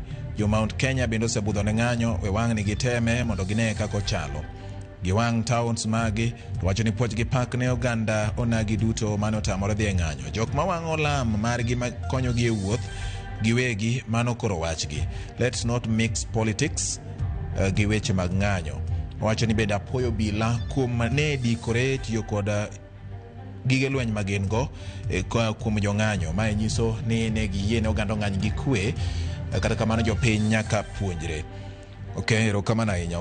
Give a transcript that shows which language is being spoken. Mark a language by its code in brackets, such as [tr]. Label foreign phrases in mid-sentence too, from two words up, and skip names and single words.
[luo] Jo Mount Kenya bende osebudho ne ng'anyo we wang' ni giteme mondo gine kako chalo. Giwang' towns magi wacho ni puoch gi pak ne oganda onagi duto mane otamore dhi e ng'anyo. Jok mawang'o lam margi makonyogi e wuoth giwegi mano koro wachgi. [en] Let's not mix politics [luo] gi weche mag ng'anyo. Wacho ni bende apoyo bila kuom ne dikore tiyo kod gige lweny magin go kuom jong'anyo. Mae nyiso ni ne giyiene oganda ng'any gi kwe kata kamano jopiny nyaka puonjre. Okay, erokamano ahinya.